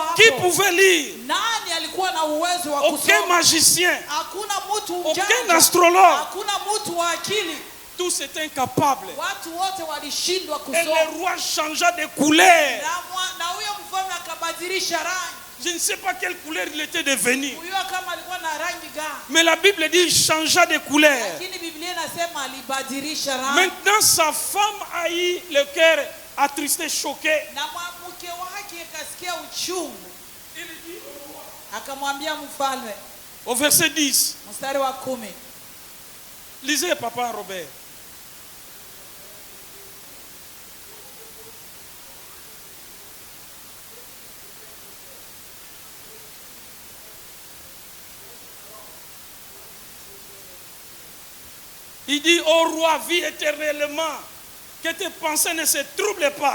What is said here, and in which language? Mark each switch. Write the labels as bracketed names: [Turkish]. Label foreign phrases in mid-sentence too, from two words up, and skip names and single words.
[French] Qui [Swahili] hapo. [French] pouvait lire? [Swahili] Nani alikuwa na uwezo wa [French] Aucun [Swahili] kusoma? [French] magicien, [Swahili] Hakuna mtu [French] aucun [Swahili] mjanja, [French] astrologue. [Swahili] hakuna mtu wa akili. [French] Tous étaient incapables. [Swahili] Watu wote walishindwa [French] Et [Swahili] kusoma. [French] le roi changea de couleur. [Swahili] Na huyo mfalme akabadilisha rangi. [French] Je ne sais pas quelle couleur il était devenu. [Swahili] Huyo kama alikuwa na rangi gani, [French] Mais la Bible dit qu'il changea de couleur. [Swahili] lakini Biblia inasema alibadilisha rangi. [French] Maintenant, sa femme a eu le cœur attristé, choqué. [Swahili] Na mke wake akasikia uchungu, akamwambia mfalme, [French] Au verset 10, [Swahili] mstari wa 10. [French] lisez Papa Robert. Il dit au roi, vis éternellement, que tes pensées ne se troublent pas.